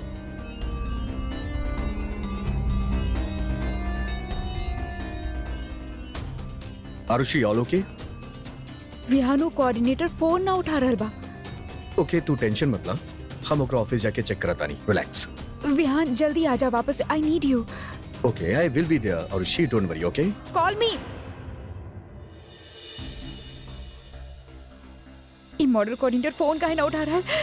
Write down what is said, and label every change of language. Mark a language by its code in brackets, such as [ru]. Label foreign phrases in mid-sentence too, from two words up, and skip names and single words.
[en] आरुषि, all okay? [bho] विहानु कोऑर्डिनेटर फोन ना उठा रहल बा। ओके, तू टेंशन मत ला, हम ओकरा ऑफिस जाके चेक करता नहीं। रिलैक्स। विहान जल्दी आजा वापस, [en] I need you. Okay, I will be there. आरुषि, don't worry, okay? Call me. [bho] ई मॉडल कोऑर्डिनेटर फोन काहे ना उठा रहा है?